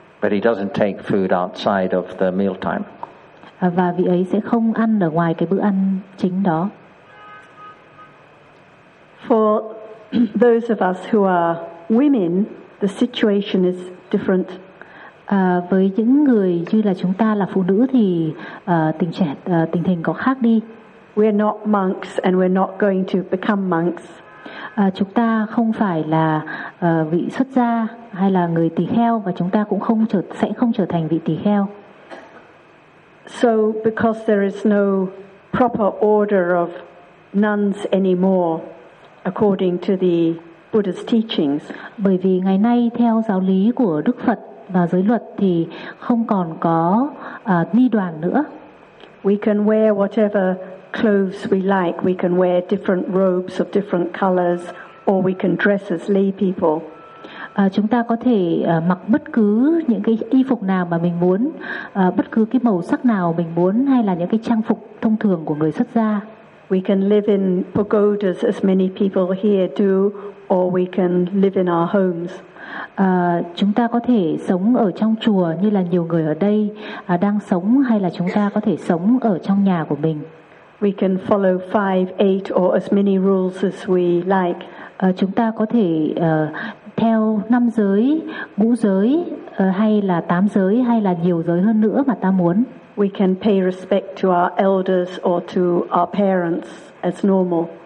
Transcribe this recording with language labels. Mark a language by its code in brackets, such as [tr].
[en] But he doesn't take food outside of the meal time. [vi] Và vị ấy sẽ không ăn ở ngoài cái bữa ăn chính đó. [en] For those of us who are women, the situation is different. [vi] Với những người như là chúng ta là phụ nữ thì tình hình có khác đi. [en] We are not monks and we're not going to become monks. [vi] Chúng ta không phải là vị xuất gia hay là người tỳ kheo và chúng ta cũng sẽ không trở thành vị tỳ kheo. [en] So because there is no proper order of nuns anymore according to the Buddha's teachings. [vi] Bởi vì ngày nay theo giáo lý của Đức Phật và giới luật thì không còn có ni đoàn nữa. [en] We can wear whatever clothes we like. We can wear different robes of different colors, or we can dress as lay people. [vi] Chúng ta có thể mặc bất cứ những cái y phục nào mà mình muốn, bất cứ cái màu sắc nào mình muốn, hay là những cái trang phục thông thường của người xuất gia. [en] We can live in pagodas as many people here do, or we can live in our homes. [vi] Chúng ta có thể sống ở trong chùa như là nhiều người ở đây đang sống, hay là chúng ta có thể sống ở trong nhà của mình. [en] We can follow 5, 8 or as many rules as we like. [vi] Chúng ta có thể theo năm giới, ngũ giới hay là tám giới hay là nhiều giới hơn nữa mà ta muốn. [en] We can pay respect to our elders or to our parents as normal.